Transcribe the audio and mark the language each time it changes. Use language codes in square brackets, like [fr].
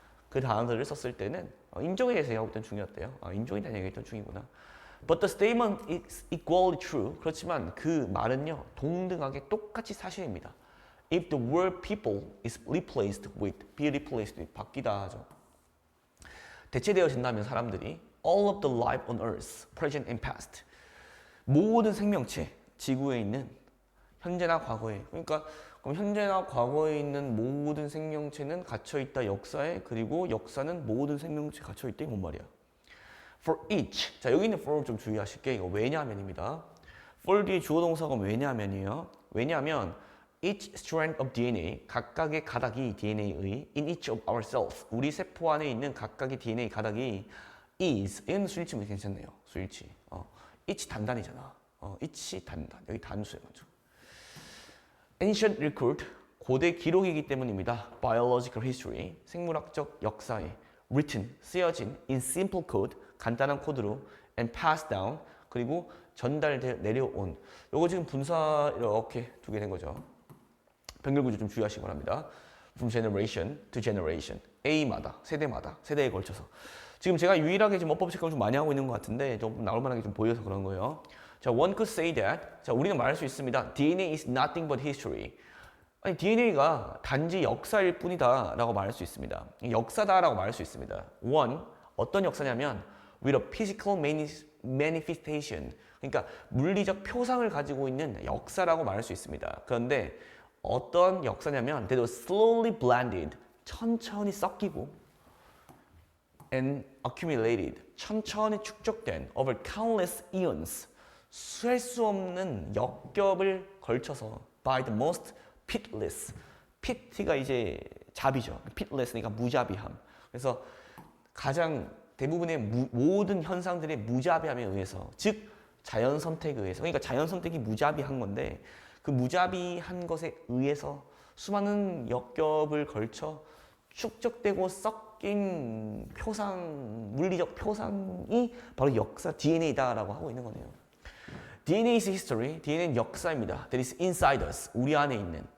[ko] 그 단어를 썼을 때는 인종에 대해서 얘기하고 있던 중이었대요. 인종에 대한 얘기했던 중이구나. [en] But the statement is equally true. [ko] 그렇지만 그 말은요 동등하게 똑같이 사실입니다. [en] If the word people is replaced with, be replaced with, [ko] 바뀌다 하죠. 대체되어진다면 사람들이 [en] all of the life on earth, present and past, [ko] 모든 생명체, 지구에 있는 현재나 과거에, 그러니까 그럼 현재나 과거에 있는 모든 생명체는 갇혀있다 역사에, 그리고 역사는 모든 생명체에 갇혀있다. 이게 뭔 말이야? [en] For each. [ko] 자, 여기 있는 for 좀 주의하실게. 이거 왜냐하면입니다. for 뒤에 주어 동사가 왜냐하면이에요. 왜냐하면 [en] each strand of DNA, [ko] 각각의 가닥이 DNA의 [en] in each of ourselves, [ko] 우리 세포 안에 있는 각각의 DNA 가닥이 is, 얘는 수일치면 괜찮네요. 수일치. each 단단이잖아. each 단단. 여기 단수해가지고. [en] Ancient record, [ko] 고대 기록이기 때문입니다. [en] Biological history, [ko] 생물학적 역사에 [en] written, [ko] 쓰여진 [en] in simple code, [ko] 간단한 코드로 [en] and passed down, [ko] 그리고 전달돼 내려온. 요거 지금 분사 이렇게 두 개 된 거죠. 병렬구조 좀 주의하시기 바랍니다. [en] From generation to generation, [ko] A마다, 세대에 걸쳐서. 지금 제가 유일하게 지금 어법 체크를 좀 많이 하고 있는 것 같은데 좀 나올 만한 게 좀 보여서 그런 거예요. [en] 자, one could say that. [ko] 자, 우리가 말할 수 있습니다. [en] DNA is nothing but history. [ko] 아니, DNA가 단지 역사일 뿐이다 라고 말할 수 있습니다. 역사다 라고 말할 수 있습니다. one, 어떤 역사냐면 [en] with a physical manifestation. [ko] 그러니까 물리적 표상을 가지고 있는 역사라고 말할 수 있습니다. 그런데 어떤 역사냐면 [en] that was slowly blended, [ko] 천천히 섞이고 [en] and accumulated, [ko] 천천히 축적된 [en] over countless eons, [ko] 셀 수 없는 역겹을 걸쳐서 [en] by the most pitiless, [ko] pit가 이제 잡이죠. pitiless니까 무자비함. 그래서 가장 대부분의 모든 현상들의 무자비함에 의해서, 즉 자연 선택에 의해서, 그러니까 자연 선택이 무자비한 건데 그 무자비한 것에 의해서 수많은 역겹을 걸쳐 축적되고 섞인 표상, 물리적 표상이 바로 역사 DNA다라고 하고 있는 거네요. [en] DNA is history, [ko] DNA는 역사입니다. [en] That is inside us, [ko] 우리 안에 있는.